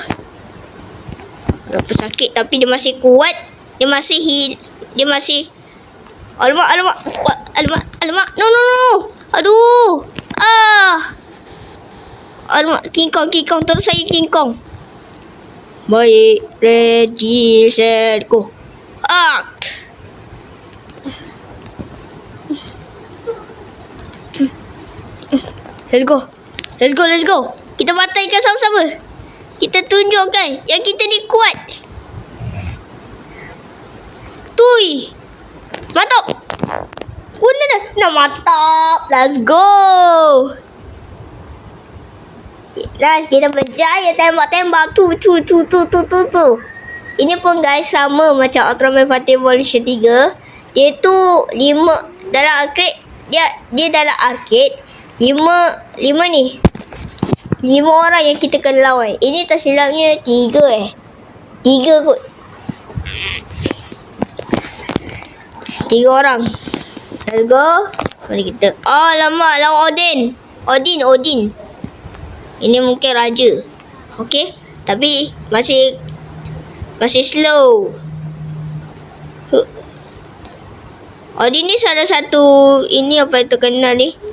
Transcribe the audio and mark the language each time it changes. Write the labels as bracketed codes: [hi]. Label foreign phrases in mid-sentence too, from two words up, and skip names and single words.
[ms] Berapa sakit tapi dia masih kuat. Dia masih Alamak. No. Aduh. Alamak, King Kong. Terus saya King Kong. Baik, [en] ready, set, go. Let's go. [ms] Kita bataikan sama-sama. Kita tunjukkan yang kita ni kuat. Tui. Mantap. Guna dah. Nah, mantap. [en] Let's go. [ms] Guys, kita berjaya tembak. Tu. Ini pun guys sama macam Ultraman Fighting Evolution 3. Dia tu 5 dalam arcade. Dia dalam arcade 5 ni. 5 orang yang kita kena lawan. Ini tak silapnya 3 3 kot. 3 orang. [en] Let's go. [ms] Mari kita. Alamak, lawan Odin. Ini mungkin raja. Okey. Tapi masih slow. Odin ni salah satu ini apa yang terkenal ni.